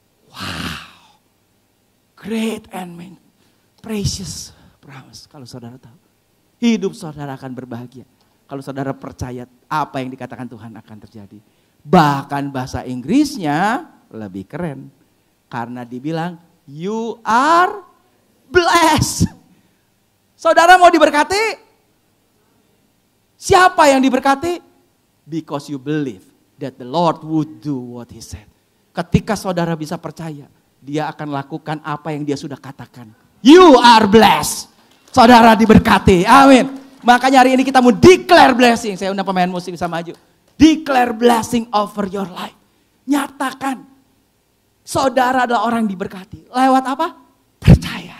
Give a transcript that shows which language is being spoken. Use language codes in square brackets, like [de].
[en] Wow. Great and precious promise. [id] Kalau saudara tahu. Hidup saudara akan berbahagia. Kalau saudara percaya apa yang dikatakan Tuhan akan terjadi. Bahkan bahasa Inggrisnya lebih keren. Karena dibilang, [en] you are blessed. [id] Saudara mau diberkati? Siapa yang diberkati? [en] Because you believe that the Lord would do what he said. [id] Ketika saudara bisa percaya, dia akan lakukan apa yang dia sudah katakan. [en] You are blessed. [id] Saudara diberkati. Amin. Makanya hari ini kita mau [en] declare blessing. [id] Saya undang pemain musik bisa maju. [en] Declare blessing over your life. [id] Nyatakan. Saudara adalah orang diberkati. Lewat apa? Percaya.